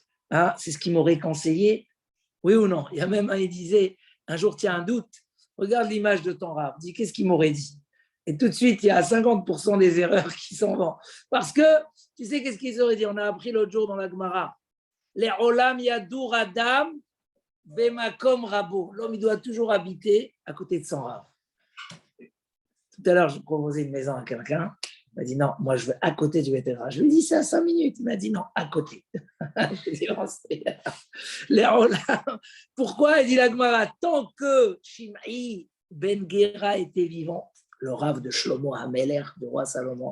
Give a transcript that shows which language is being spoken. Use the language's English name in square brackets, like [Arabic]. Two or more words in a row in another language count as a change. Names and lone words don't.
[French] Hein, c'est ce qui m'aurait conseillé. Oui ou non? Il y a même un, il disait, un jour, tu as un doute, regarde l'image de ton rave, dis, qu'est-ce qu'il m'aurait dit? Et tout de suite, il y a 50% des erreurs qui s'en vont. Parce que, tu sais, qu'est-ce qu'ils auraient dit? On a appris l'autre jour dans la Gemara. [Hebrew] לעולם ידור אדם במקום רבו. [French] L'homme, il doit toujours habiter à côté de son rave. Tout à l'heure, je proposais une maison à quelqu'un. Il m'a dit non, moi, je veux à côté du vétéran. Je lui ai dit, c'est à 5 minutes. Il m'a dit non, à côté. [Hebrew] לעולם. [French] Pourquoi? Il dit la Gemara, tant que Shimei Ben Gera était vivant, le rave de Shlomo HaMelech, du roi Salomon.